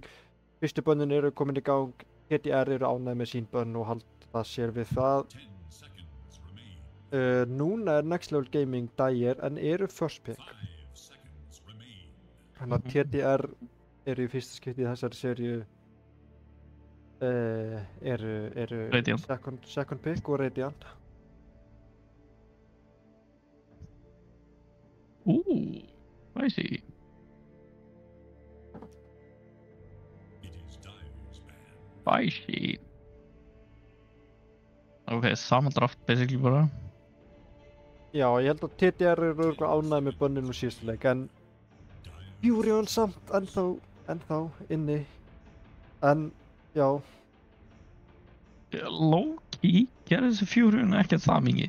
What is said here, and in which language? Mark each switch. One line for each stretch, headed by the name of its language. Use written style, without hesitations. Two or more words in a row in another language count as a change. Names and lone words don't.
Icelandic: Fyrstu bönnin eru komin í gang. TDR eru ánægð með sín bönn og halda sér við það. Núna Next Level Gaming dagir en eru
English: first pick.
Icelandic: Þannig að TDR eru í fyrsta skipti í þessari seríu eru Radiant.
English: second pick
Icelandic: og Radiant. Spicy. Spicy. Ok, sama
English: draft basically
Icelandic: bara. Já, ég held að TDR eru örugglega ánægð með bönninu síðustu leik, en Furion samt ennþá inni. En, já. Low-key gerði þessi Furion ekkert það mikið.